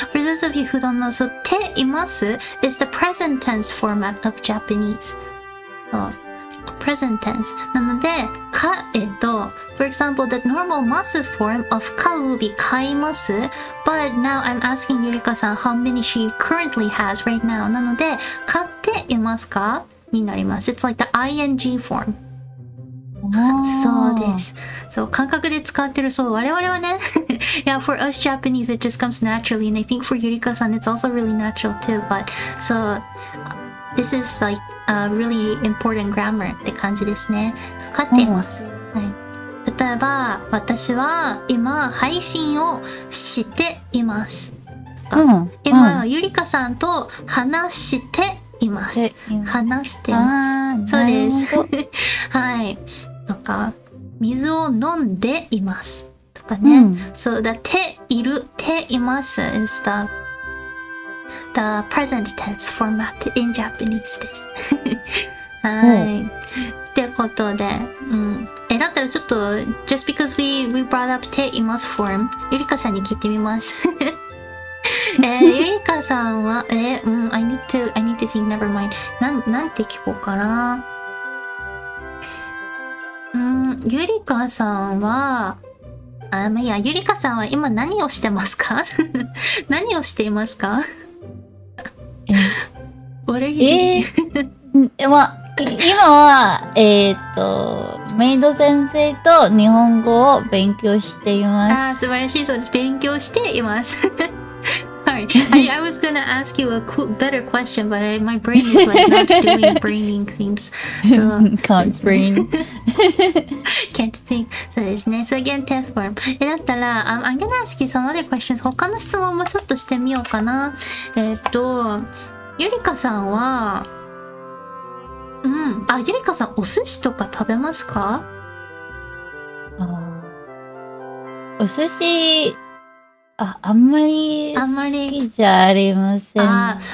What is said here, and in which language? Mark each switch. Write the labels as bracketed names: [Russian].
[English] For those of you who don't know, so 手います is the present tense format of Japanese. Present tense. なので、for example, the normal ますform of 飼う would be 飼います but now I'm asking ゆりかさん how many she currently has right now. [Japanese] なので、飼っていますかになります。 [English] It's like the ing form. [Japanese] そうです。そう、感覚で使ってる。そう、我々はね。 [English] yeah, for us Japanese, it just comes naturally. And I think for ゆりかさん, it's also really natural too. But, so, this is like a really important grammar [Japanese] って感じですね。飼っています。はい。例えば、私は今、配信をしています。今、ゆりかさんと話しています。話しています。そうです。はい。とか、水を飲んでいます。とかね。 [English] そうだ、ています is the present tense format in Japanese です。 [Japanese] はい。ってことで、だったらちょっと、 [English] just because we brought up [Japanese] ています form、ゆりかさんに聞いてみます。 [English] ゆりかさんは、I need to think, never mind. [Japanese] なんて聞こうかな。ゆりかさんは、ゆりかさんは今何をしてますか？何をしていますか？ [English] What are you doing? [Japanese] 今は、メイド先生と日本語を勉強しています。素晴らしい。そうです。勉強しています。Sorry. [English] I was gonna ask you a better question, but my brain is like not doing braining things. So can't brain. Can't think. [Japanese] そうですね。 [English] So again, tense form. だったら、I'm gonna ask you some other questions. [Japanese] 他の質問もちょっとしてみようかな。ゆりかさんは、ゆりかさんお寿司とか食べますか？お寿司、あんまり好きじゃありません。